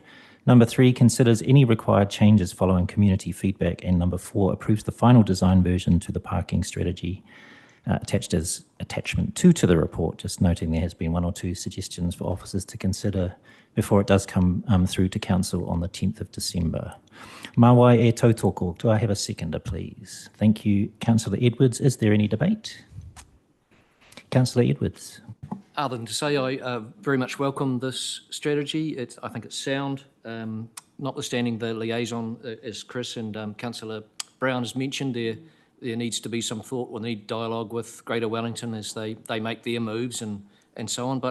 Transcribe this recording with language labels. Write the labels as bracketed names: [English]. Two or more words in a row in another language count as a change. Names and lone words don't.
[English] Number 3 considers any required changes following community feedback. And number 4 approves the final design version to the parking strategy attached as attachment 2 to the report, just noting there has been 1 or 2 suggestions for officers to consider before it does come through to Council on the 10th of December. [Māori] Mawai e tautoko. [English] Do I have a seconder, please? Thank you, Councillor Edwards. Is there any debate? Councillor Edwards. Other than to say I very much welcome this strategy. I think it's sound, notwithstanding the liaison, as Chris and Councillor Brown has mentioned, there needs to be some thought, we'll need dialogue with Greater Wellington as they make their moves and so on.